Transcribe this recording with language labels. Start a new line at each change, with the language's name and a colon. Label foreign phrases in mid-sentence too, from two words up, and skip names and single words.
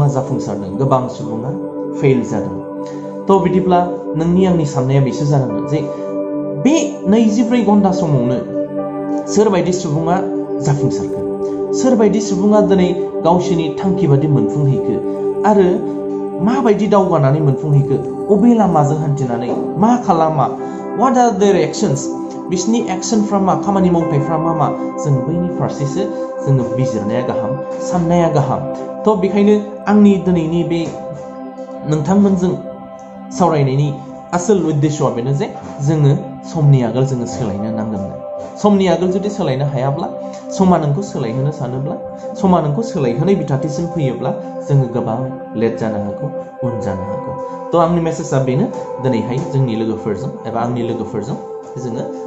Bodo: जाफुंसारदों गोबां सुबुङा फेल जादों थ' बिदिब्ला नोंनि आंनि साननाया बेसो जानांगोन जे बे 24 घन्टा समावनो सोरबायदि सुबुङा जाफुंसारखो सोरबायदि सुबुङा दिनै गावसोरनि थांखि बादि मोनफुंहैखो आरो माबायदि दावगानानै मोनफुंहैखो अबे लामाजों हान्थिनानै मा खालामा
English: what are their actions
Bodo: बिसोरनि एक्शनफ्रा मा खामानि मावथायफ्रा मा जों बैनि फारसेसो जोङो बिजिरनाया गाहाम साननाया गाहाम थ' बेखायनो आंनि दिनैनि बे नोंथांमोनजों सावरायनायनि आसोल उद्देश्यआ बेनो जे जोङो समनि आगोल जोङो सोलायनो नांगोन समनि आगोल जुदि सोलायनो हायाब्ला समा नोंखौ सोलायहोनो सानोब्ला समा नोंखौ सोलायहोनाय बिथाथिसिम फैयोब्ला जोङो गोबां लेट जानो हागौ उन जानो हागौ थ' आंनि मेसेजआ बेनो दिनैहाय जोंनि लोगोफोरजों एबा आंनि लोगोफोरजों जोङो